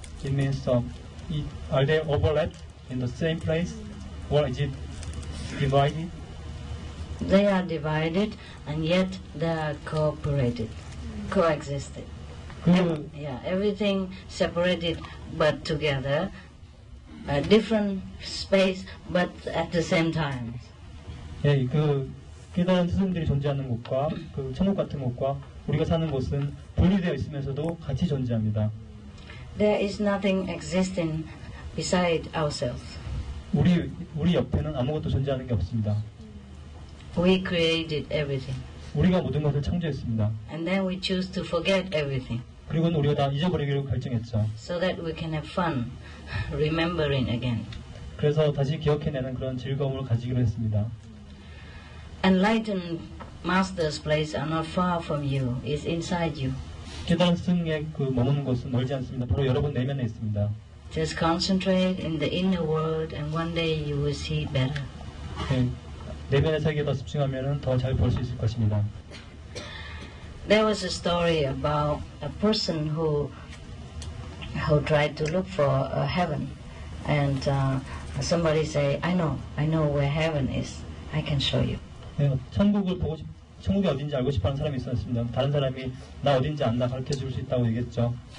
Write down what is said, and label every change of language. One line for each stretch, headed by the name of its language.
English: It means are they overlapped in the same place, or is it divided? They are divided and yet they are cooperated, coexisted. Yeah, everything separated but together, a different space but at the same time.
Korean: 예, 그 깨달은 스승들이 존재하는 곳과 그 천국 같은 곳과 우리가 사는 곳은 분리되어 있으면서도 같이 존재합니다.
English: There is nothing existing beside ourselves.
Korean: 우리 옆에는 아무것도 존재하는 게 없습니다.
English: We created everything.
Korean: 우리가 모든 것을 창조했습니다.
English: And then we choose to forget everything.
Korean: 그리고는 우리가 다 잊어버리기로 결정했죠.
English: So that we can have fun remembering again.
Korean: 그래서 다시 기억해내는 그런 즐거움을 가지기로 했습니다.
English: Enlightened Master's place are not far from you. It's inside you.
Korean: 깨달은 스승의 그 머무는 곳은 멀지 않습니다. 바로 여러분 내면에 있습니다.
English: Just concentrate in the inner world and one day you will see better.
Korean: 네, 내면의 세계에 더 집중하면 더 잘 볼 수 있을 것입니다.
English: There was a story about a person who tried to look for heaven, and somebody say, I know where heaven is. I can show you.
Korean: 네, 천국이 어딘지 알고 싶어하는 사람이 있었습니다. 다른 사람이 나 어딘지 안다 가르쳐 줄 수 있다고 얘기했죠.